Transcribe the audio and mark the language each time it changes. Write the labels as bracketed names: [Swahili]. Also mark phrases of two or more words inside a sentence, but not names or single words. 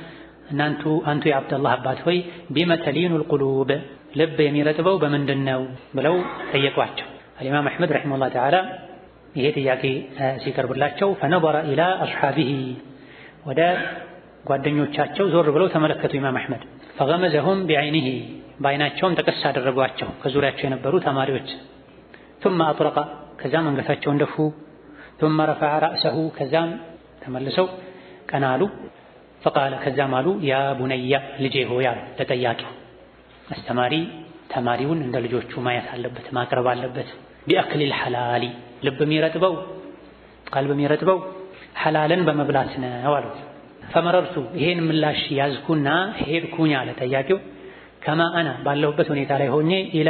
[Amharic] አንቱ የዓብደላህ አባት ሆይ [Arabic] بم تلين القلوب [Amharic] ልብ የሚረጥበው በምንድን ነው ብለው ጠየቋቸው። [Arabic] الإمام أحمد رحمه الله تعالى [Amharic] ይሄ ጥያቄ ሲቀርብላቸው [Arabic] فنظر إلى أصحابه [Amharic] ወደ ጓደኞቻቸው ዞር ብለው ተመለከቱ ኢማም አሕመድ። [Arabic] فغمزهم بعينيه [Amharic] በዐይናቸውም ጠቀስ አደረጓቸው ከዙሪያቸው የነበሩ ተማሪዎች። [Arabic] ثم أطرق [Amharic] ከዛም አንገታቸውን ደፉ። [Arabic] ثم رفع رأسه [Amharic] ከዛም ተመልሰው ቀና አሉ። فقال ከዛም አሉ [Arabic] يا بني [Amharic] ልጄ ሆይ አሉ ለጠያቂው። አስተማሪ ተማሪውን እንደ ልጆቹ ማየት አለበት፣ ማቅረብ አለበት። [Arabic] بأكل الحلال [Amharic] ልብ የሚረጥበው ቀልብ የሚረጥበው ሐላልን በመብላት ነው አሉት። ፈመረርቱ ይሄን ምላሽ ያዝኩና ሄድኩኝ አለ ጠያቂው [Arabic] كما أنا [Amharic] ባለሁበት ሁኔታ ላይ ሆኜ ኢላ